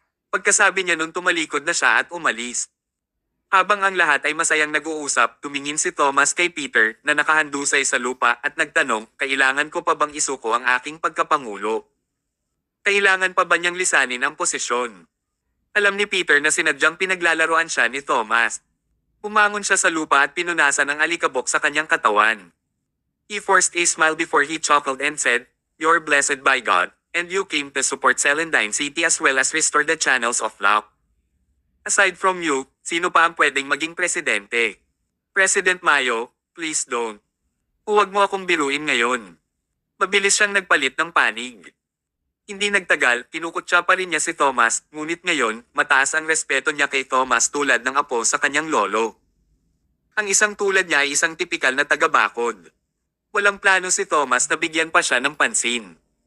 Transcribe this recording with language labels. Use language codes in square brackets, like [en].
[tl] Pagkasabi niya nun tumalikod na siya at umalis. Habang ang lahat ay masayang nag-uusap, tumingin si Thomas kay Peter na nakahandusay sa lupa at nagtanong, kailangan ko pa bang isuko ang aking pagkapangulo? Kailangan pa ba niyang lisanin ang posisyon? Alam ni Peter na sinadyang pinaglalaroan siya ni Thomas. Umangon siya sa lupa at pinunasan ang alikabok sa kanyang katawan. [en] He forced a smile before he chuckled and said, You're blessed by God, and you came to support Celandine City as well as restore the channels of luck. Aside from you, [tl] sino pa ang pwedeng maging presidente? [en] President Mayo, please don't. [tl] Huwag mo akong biruin ngayon. Mabilis siyang nagpalit ng panig. Hindi nagtagal, kinukutsa pa rin niya si Thomas, ngunit ngayon, mataas ang respeto niya kay Thomas tulad ng apo sa kanyang lolo. Ang isang tulad niya ay isang tipikal na taga-bakod. Walang plano si Thomas na bigyan pa siya ng pansin.